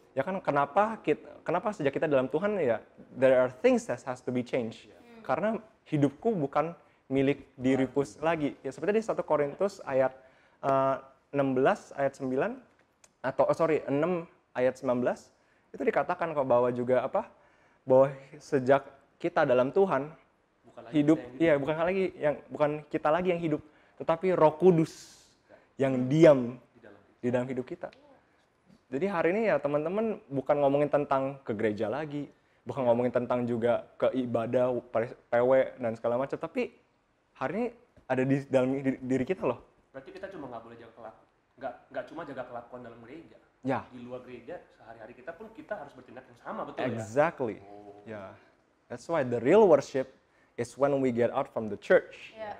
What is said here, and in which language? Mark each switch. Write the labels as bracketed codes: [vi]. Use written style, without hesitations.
[id] Ya kan, kenapa sejak kita dalam Tuhan ya, [en] there are things that has to be changed. [id] Karena hidupku bukan milik diriku lagi. Ya seperti di 1 Korintus ayat 16 ayat 9 atau 6 ayat 19 itu dikatakan kok bahwa juga bahwa sejak kita dalam Tuhan hidup, bukan kita lagi yang hidup, tetapi Roh Kudus yang diam di dalam hidup kita. Jadi hari ini ya teman-teman bukan ngomongin tentang ke gereja lagi, bukan ngomongin tentang juga ke ibadah, PW dan segala macam, tapi hari ini ada di dalam diri kita loh. Berarti kita cuma nggak boleh jaga kelakuan, nggak cuma jaga kelakuan dalam gereja. Ya. Di luar gereja sehari-hari kita pun kita harus bertindak yang sama, betul [en] Exactly. Ya. That's why the real worship is when we get out from the church.